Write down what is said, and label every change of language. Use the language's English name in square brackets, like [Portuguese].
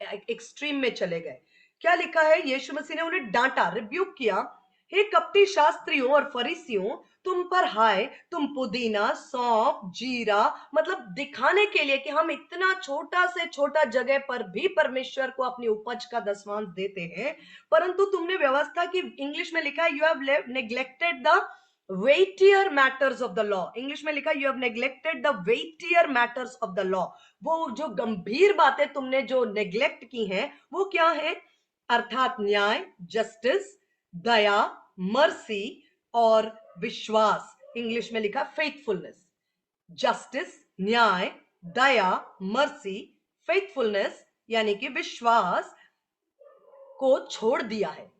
[Hindi] Extreme में चले गए। क्या लिखा है? यीशु मसीह ने उन्हें डांटा, रिब्यूक किया, हे कपटी शास्त्रियों और फरीसियों, तुम पर हाय, तुम पुदीना, सौंफ, जीरा, मतलब दिखाने के लिए कि हम इतना छोटा से छोटा जगह पर भी परमेश्वर को अपनी उपज का दसवांश देते हैं, परंतु तुमने व्यवस्था की, इंग्लिश में लिखा है [English] You have neglected the weightier matters of the law। [Hindi] English में लिखा [English] you have neglected the weightier matters of the law। [Hindi] वो जो गंभीर बातें तुमने जो नेग्लेक्ट की हैं वो क्या है? अर्थात न्याय, जस्टिस, दया, मर्सी और विश्वास। इंग्लिश में लिखा फेथफुलनेस। जस्टिस, न्याय, दया, मर्सी, फेथफुलनेस यानी कि विश्वास को छोड़ दिया है।